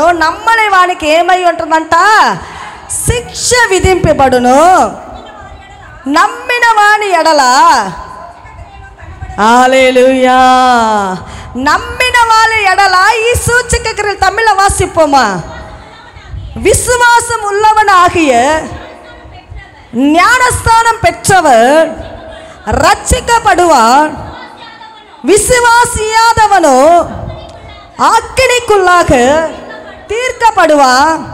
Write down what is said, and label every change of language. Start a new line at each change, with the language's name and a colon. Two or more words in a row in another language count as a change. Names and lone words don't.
Telugu: నమ్మని వానికి ఏమై ఉంటుందంట? శిక్ష విధింపబడును. నమ్మిన వాని ఎడల, హల్లెలూయా, నమ్మిన వాళ్ళ ఎడల ఈ సూచక క్రియలు తమిళ వాసిப்போமா?
Tamil: விசுவாசம் உள்ளவனாகிய ஞானஸ்தானம் பெற்றவர் ரட்சிக்கப்படுவான். விசுவாசியாதவனோ அக்கினிக்குள்ளாக தீர்க்கப்படுவான்.